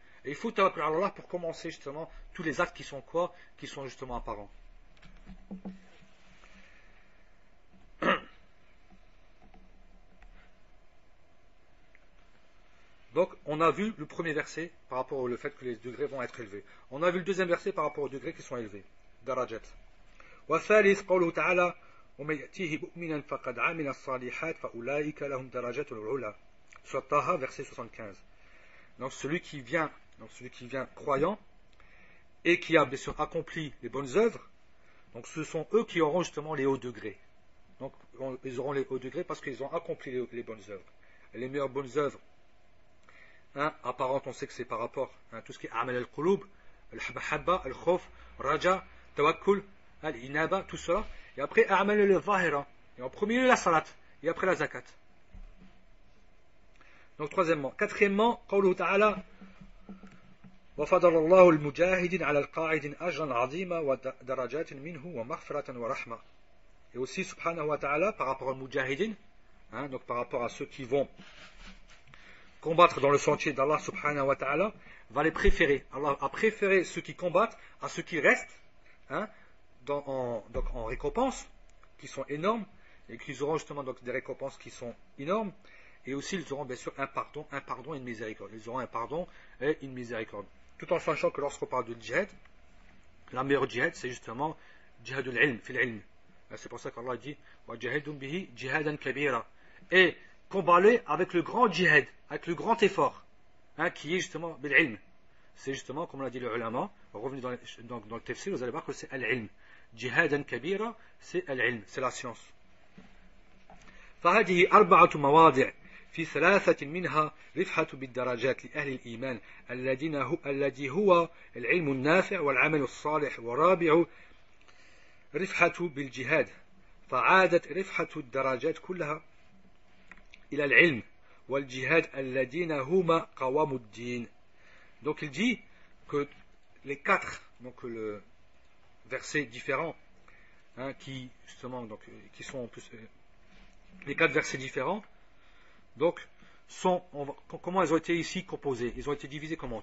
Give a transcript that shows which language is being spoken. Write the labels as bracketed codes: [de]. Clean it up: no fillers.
[fr] Et il faut tawakkul ala Allah pour commencer justement tous les actes qui sont quoi? Qui sont justement apparents. Donc, on a vu le premier verset par rapport au fait que les degrés vont être élevés. On a vu le deuxième verset par rapport aux degrés qui sont élevés. Darajat. [ar] والثالث قوله تعالى ومن يأتيه مؤمنا فقد عمل الصالحات فأولئك لهم درجات العلا. [fr] Sur Taha, verset 75. Donc celui qui vient croyant et qui a bien sûr accompli les bonnes œuvres, donc ce sont eux qui auront justement les hauts degrés. Donc ils auront les hauts degrés parce qu'ils ont accompli les bonnes œuvres. Et les meilleures bonnes œuvres, apparentes, on sait que c'est par rapport à tout ce qui est amal al-qulub, al-mahabba, al-khawf, raja, tawakkul, al-inaba, tout cela. Et après amal al-zahira. Et en premier lieu la salat. Et après la zakat. Donc troisièmement. [ar] Quatrièmement, قوله تعالى وفضل الله المجاهدين على القاعدين أجرا عظيما ودرجات منه ومغفرة ورحمة. [fr] Et aussi subhanahu wa ta'ala par rapport aux mujahidin, donc par rapport à ceux qui vont combattre dans le sentier d'Allah subhanahu wa ta'ala, va les préférer. Allah a préféré ceux qui combattent à ceux qui restent, donc en récompenses qui sont énormes, et qu'ils auront justement donc des récompenses qui sont énormes. Et aussi, ils auront bien sûr un pardon et une miséricorde. Ils auront un pardon et une miséricorde. Tout en sachant que lorsqu'on parle de djihad, la meilleure djihad, c'est justement djihad al-ilm, fil ilm. C'est pour ça qu'Allah dit [ar] وَجَهِدُمْ بِهِ جِهَادًا كَبِيرًا. [fr] Et combattre avec le grand djihad, avec le grand effort, qui est justement bil-ilm. C'est justement, comme l'a dit le ulama, revenez dans le tafsir, vous allez voir que c'est al-ilm. [ar] جِهَادًا كَبِيرًا, [fr] c'est al-ilm, c'est la science. [ar] فهذه أربعة مواضع في ثلاثة منها رفعة بالدرجات لأهل الإيمان الذي هو العلم النافع والعمل الصالح ورابع رفعة بالجهاد فعادت رفعة الدرجات كلها إلى العلم والجهاد الذين هما قوام الدين. [fr] Donc il dit que les quatre le versets différents qui justement donc qui sont en plus les quatre versets différents donc comment ils ont été ici composés? Ils ont été divisés comment?